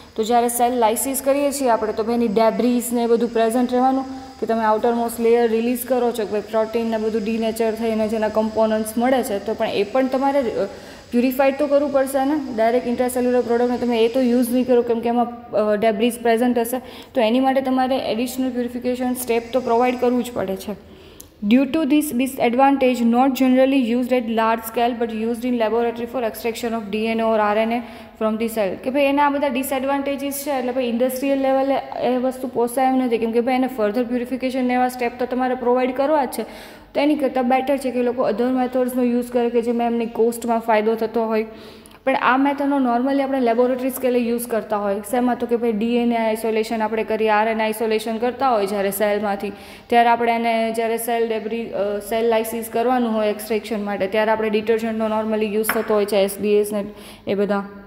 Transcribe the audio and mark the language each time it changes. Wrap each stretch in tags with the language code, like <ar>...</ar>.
<gu>તો જ્યારે સેલ લાઇસિસ કરીએ છીએ આપણે તો ભાઈ એની ડેબ્રીઝ ને બધું પ્રેઝન્ટ રહેવાનું કે તમે આઉટરમોસ્ટ લેયર રિલીઝ કરો છો કે ભાઈ પ્રોટીનને બધું ડીનેચર થઈને જેના કમ્પોનન્ટ્સ મળે છે તો પણ એ પણ તમારે પ્યુરિફાઈડ તો કરવું પડશે ને. ડાયરેક્ટ ઇન્ટ્રાસેલ્યુલર પ્રોડક્ટને તમે એ તો યુઝ નહીં કરો કેમ કે એમાં ડેબ્રીઝ પ્રેઝન્ટ હશે તો એની માટે તમારે એડિશનલ પ્યુરિફિકેશન સ્ટેપ તો પ્રોવાઈડ કરવું જ પડે છે.</gu> <en>Due to this disadvantage, not generally used at large scale but used in laboratory for extraction of DNA or RNA from the cell.</en> <gu>કે ભાઈ એના આ બધા ડિસએડવાન્ટેજીસ છે એટલે ભાઈ ઇન્ડસ્ટ્રીયલ લેવલે એ વસ્તુ પોસાય એમ નથી કેમ કે ભાઈ એને ફર્ધર પ્યુરિફિકેશન એવા સ્ટેપ તો તમારે પ્રોવાઈડ કરવા જ છે. તો એની કરતાં બેટર છે કે લોકો અધર મેથડ્સનો યુઝ કરે કે જેમાં એમની કોસ્ટમાં ફાયદો થતો હોય. પણ આ મેથડનો નોર્મલી આપણે લેબોરેટરી સ્કેલે યુઝ કરતા હોય શેમાં તો કે ભાઈ DNA આઇસોલેશન આપણે કરીએ, RNA આઇસોલેશન કરતા હોય જ્યારે સેલમાંથી, ત્યારે આપણે એને જ્યારે સેલ લાઇસિસ કરવાનું હોય એક્સટ્રેક્શન માટે, ત્યારે આપણે ડિટર્જન્ટનો નોર્મલી યુઝ થતો હોય છે, SDS ને એ બધા.</gu>